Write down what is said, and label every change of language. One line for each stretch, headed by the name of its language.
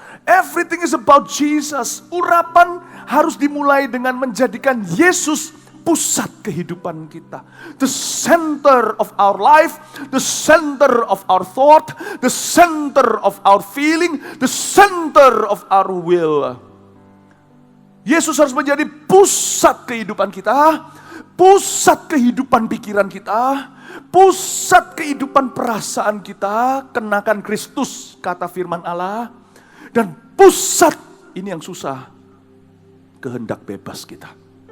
English: Everything is about Jesus.
Indonesian: Urapan harus dimulai dengan menjadikan Yesus pusat kehidupan kita.
English: The center of our life, the center of our thought, the center of our feeling, the center of our will.
Indonesian: Yesus harus menjadi pusat kehidupan kita, pusat kehidupan pikiran kita, pusat kehidupan perasaan kita. Kenakan Kristus, kata firman Allah. Dan pusat, ini yang susah, kehendak bebas kita.